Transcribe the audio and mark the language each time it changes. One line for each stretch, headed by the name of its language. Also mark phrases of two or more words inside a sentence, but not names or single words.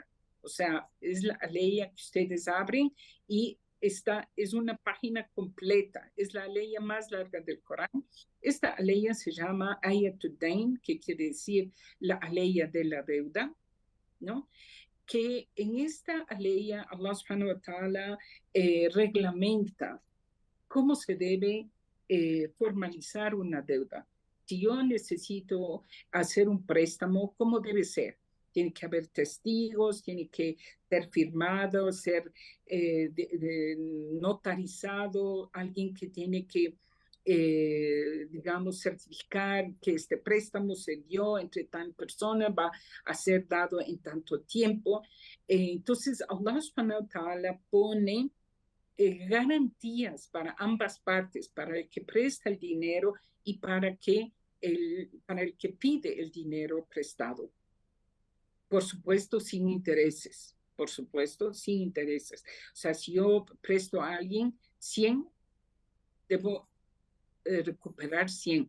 Spanish: O sea, es la aleya que ustedes abren y esta es una página completa. Es la aleya más larga del Corán. Esta aleya se llama Ayatul Dain, que quiere decir la aleya de la deuda, ¿no? Que en esta ley Allah
Arabic: سبحانه وتعالى
Spanish: reglamenta cómo se debe formalizar una deuda. Si yo necesito hacer un préstamo, ¿cómo debe ser? Tiene que haber testigos, tiene que ser firmado, ser notarizado, alguien que tiene que digamos, certificar que este préstamo se dio entre tal persona, va a ser dado en tanto tiempo. Entonces, Allah
Arabic: سبحانه وتعالى
Spanish: pone garantías para ambas partes, para el que presta el dinero y para el que pide el dinero prestado. Por supuesto, sin intereses. Por supuesto, sin intereses. O sea, si yo presto a alguien 100, debo recuperar 100.